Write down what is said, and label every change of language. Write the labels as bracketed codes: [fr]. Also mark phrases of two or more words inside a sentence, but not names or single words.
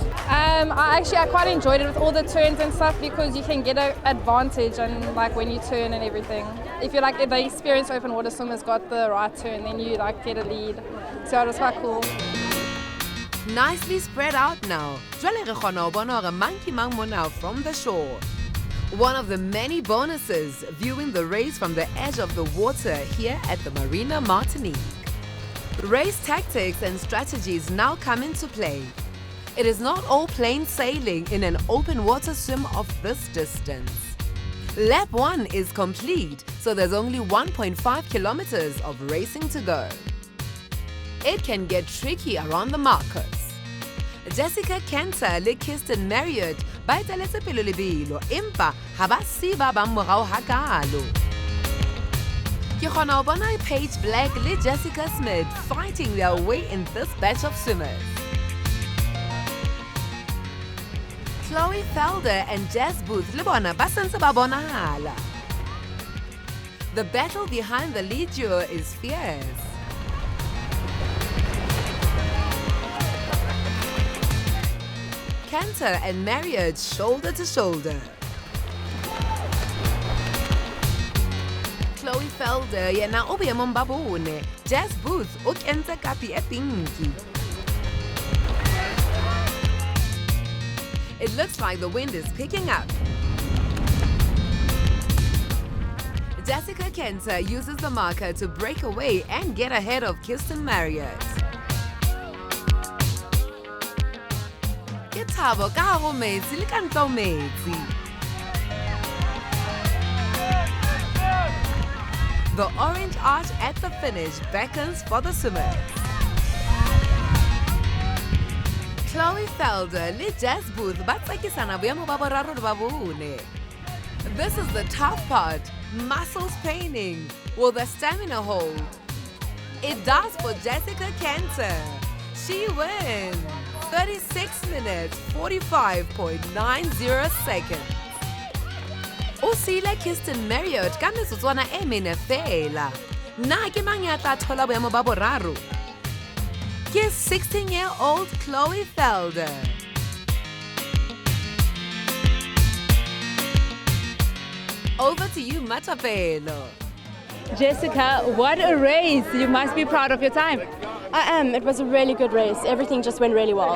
[en] I quite enjoyed it with all the turns and stuff because you can get an advantage and like when you turn and everything. If you're like the experienced open water swimmer's got the right turn, then you like get a lead. So it was quite cool. Nicely spread out now. [st] Jwale re kgona ho bona hore mang ke mang mona [en] from the shore. One of the many bonuses, viewing the race from the edge of the water here at the Marina Martinique. Race tactics and strategies now come into play. It is not all plain sailing in an open water swim of this distance. Lap 1 is complete, so there's only 1.5 kilometers of racing to go. It can get tricky around the markers. [st] Jessica Kenta le Kirsten Marriott ba eteletse pele lebelo empa ha ba siba ba morao hakalo. Ke kgona ho bona Paige Black le Jessica Smith [en] fighting their way in this batch of swimmers. [st] Chloe Felder and Jess Booth le bona ba sentse ba bonahala. [en] The battle behind the lead duo is fierce. Kenta and Marriott shoulder to shoulder. [st] Chloe Felder yena o boemong ba bone. Jess Booth o kentse kapi e pinki. [en] It looks like the wind is picking up. Jessica Kenta uses the marker to break away and get ahead of Kirsten Marriott. The orange arch at the finish beckons for the swimmers. [st] Chloe Felder le Jess Booth ba tsakisana boemo ba boraro le ba bone. [en] This is the tough part, muscles paining. Will the stamina hold? It does for Jessica Kenta. She wins. 36 minutes, 45.90 seconds. [st] O sile Kirsten Marriott ka metsotswana e mene fela. Na ke mang ya tla thola boemo ba boraro? Ke 16-year-old Chloe Felder. [en] Over to you, Matapelo. Jessica, what a race. You must be proud of your time. I am. It was a really good race. Everything just went really well.